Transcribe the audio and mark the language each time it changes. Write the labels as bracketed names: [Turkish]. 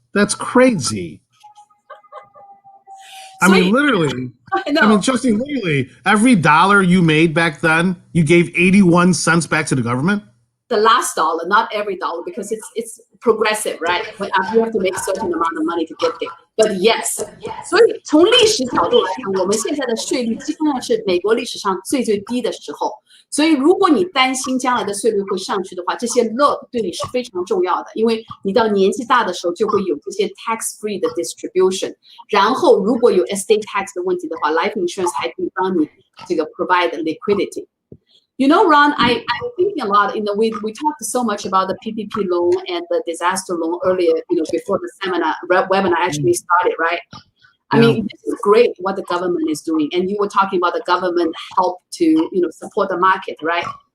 [English] That's crazy. I mean, literally. I mean, Justine, literally, every dollar you made back then, you gave 81 cents back to the government?The last dollar, not every dollar, because it's progressive, right? But you have to make a certain amount of money to get there. But yes, [Chinese] 所以从历史角度来看，我们现在的税率基本上是美国历史上最低的时候。所以如果你担心将来的税率会上去的话，这些 LIRP 对你是非常重要的，因为你到年纪大的时候就会有这些 tax-free 的 distribution。然后如果有 estate tax 的问题的话 ，life insurance 还可以帮你这个 [English] provide liquidity。 You know, Ron, I'm thinking a lot. We talked so much about the PPP loan and the disaster loan earlier. Before the webinar actually started, right? I mean, this is great what the government is doing, and you were talking about the government help to support the market, right?